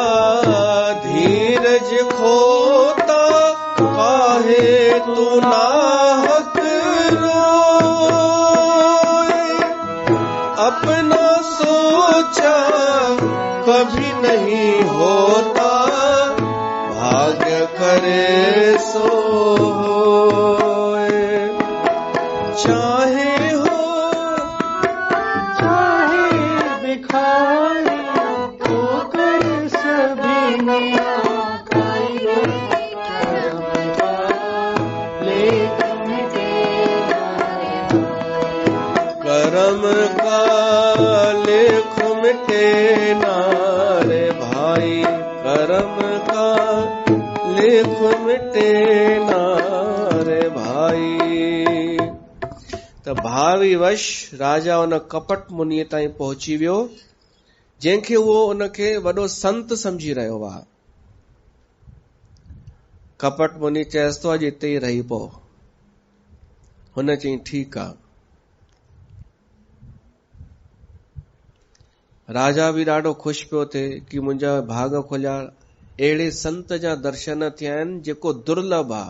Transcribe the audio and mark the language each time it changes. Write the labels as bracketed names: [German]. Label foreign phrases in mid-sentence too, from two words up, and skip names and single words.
[Hindi] धीरज खोता, काहे तू नाहक रोए। अपना सोचा कभी नहीं होता, भाग्य करे सो होए। चाहे हो चाहे भिखारी, होकर सभी ने खाई रे, कर्म का लेख मिटे ना रे भाई। कर्म का लेख मिटे ना रे भाई। कर्म का लेख मिटे ना रे भाई। [Sindhi] त भावीवश राजा उन कपट मुनीअ ताईं पहुची वियो, जंहिंखे उहो उनखे वॾो संत समझी रहियो हुआ। कपट मुनी चयसि थो अॼु हिते ई रही पओ। हुन चई ठीकु आहे। राजा बि ॾाढो ख़ुशि पियो थिए कि मुंहिंजा भाग खुलिया, अहिड़े संत जा दर्शन थिया आहिनि जेको दुर्लभ आहे।